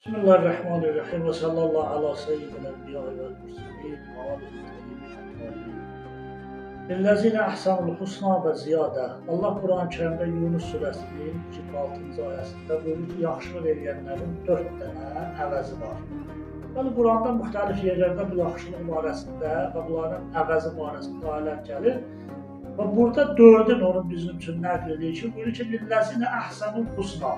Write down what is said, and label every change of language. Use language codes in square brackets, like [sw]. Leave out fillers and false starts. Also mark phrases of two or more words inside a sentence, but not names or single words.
[ar] بسم الله الرحمن الرحيم وصلى الله على سيد الأنبياء والمرسلين وآله الطيبين الطاهرين. للذين أحسنوا الحسنى وزيادة. [tr] Allah Kur'an-ı Kerim'de Yunus suresinin 26. [az] ayəsində buyurur ki, yaxşılıq edənlərin 4 dənə əvəzi var. Yəni Qur'anda müxtəlif yerlərdə bu yaxşılıq barəsində və bunların əvəzi barəsində ayələr gəlir. Və burada 4'ün onun bizim üçün nəql edir ki, buyurur ki, [ar] للذين أحسنوا الحسنى.